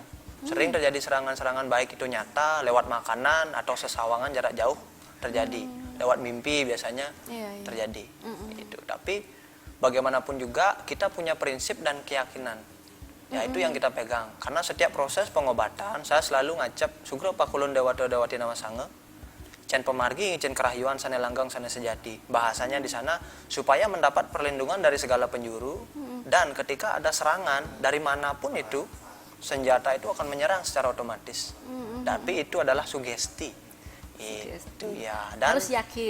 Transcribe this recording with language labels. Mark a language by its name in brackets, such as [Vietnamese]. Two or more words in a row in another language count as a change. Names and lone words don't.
[Indonesian] Sering terjadi serangan-serangan, baik itu nyata, lewat makanan, atau sesawangan jarak jauh terjadi. Lewat mimpi biasanya terjadi. Itu. Tapi bagaimanapun juga kita punya prinsip dan keyakinan. Ya itu yang kita pegang. Karena setiap proses pengobatan, saya selalu ngacap, [Balinese] Sugro pakulun dewata dewati nama sange, Cen pemargi, cen kerahyuan, sana langgang, sana sejati. [Indonesian] Bahasanya di sana supaya mendapat perlindungan dari segala penjuru, dan ketika ada serangan dari manapun itu, senjata itu akan menyerang secara otomatis. Tapi itu adalah sugesti. Itu ya. Dan harus yakin.